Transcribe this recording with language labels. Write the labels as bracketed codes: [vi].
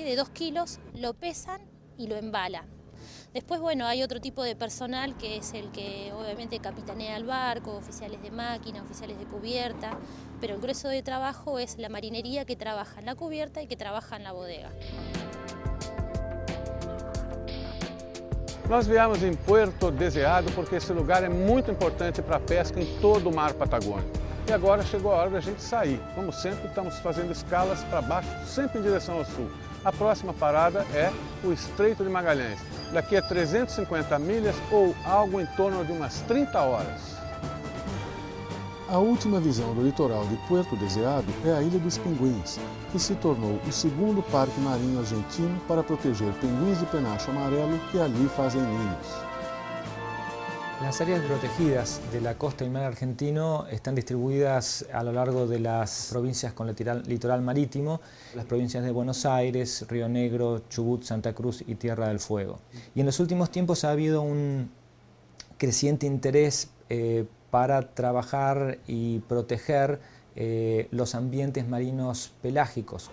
[es] De 2 kilos, lo pesan y lo embalan. Después, bueno, hay otro tipo de personal que es el que obviamente capitanea el barco, oficiales de máquina, oficiales de cubierta, pero el grueso de trabajo es la marinería que trabaja en la cubierta y que trabaja en la bodega. [pt] Nós viemos em Puerto Deseado porque esse lugar é muito importante para a pesca em todo o mar Patagônico. E agora chegou a hora da gente sair. Como sempre, estamos fazendo escalas para baixo, sempre em direção ao sul. A próxima parada é o Estreito de Magalhães. Daqui a 350 milhas ou algo em torno de umas 30 horas. A última visão do litoral de Puerto Deseado é a Ilha dos Pinguins, que se tornou o segundo parque marinho argentino para proteger pinguins de penacho amarelo que ali fazem ninhos. [es] Las áreas protegidas de la costa y mar argentino están distribuidas a lo largo de las provincias con litoral marítimo, las provincias de Buenos Aires, Río Negro, Chubut, Santa Cruz y Tierra del Fuego. Y en los últimos tiempos ha habido un creciente interés para trabajar y proteger los ambientes marinos pelágicos.